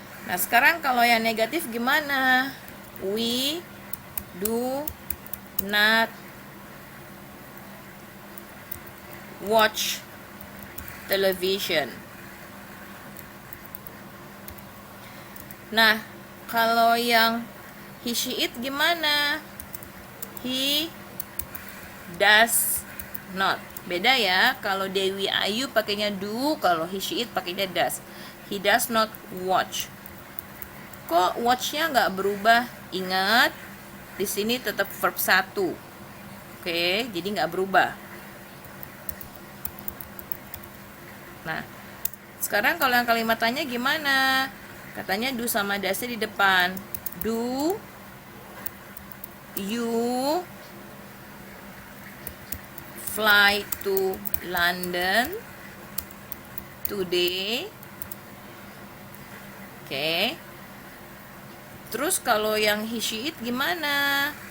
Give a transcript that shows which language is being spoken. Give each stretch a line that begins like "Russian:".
Indonesian: Nah, sekarang kalau yang negatif gimana?
English: We do not watch television.
Indonesian: Nah, kalau yang he, she, it gimana?
English: He does not.
Indonesian: Beda ya. Kalau Dewi Ayu pakainya do, kalau he, she, it pakainya does.
English: He does not watch.
Indonesian: Kok watchnya nggak berubah? Ingat, di sini tetap verb 1. Oke, jadi nggak berubah. Nah, sekarang kalau yang kalimat tanya gimana? Katanya do sama does di depan.
English: Do you fly to London today?
Indonesian: Oke. Terus kalau yang he, she, it gimana?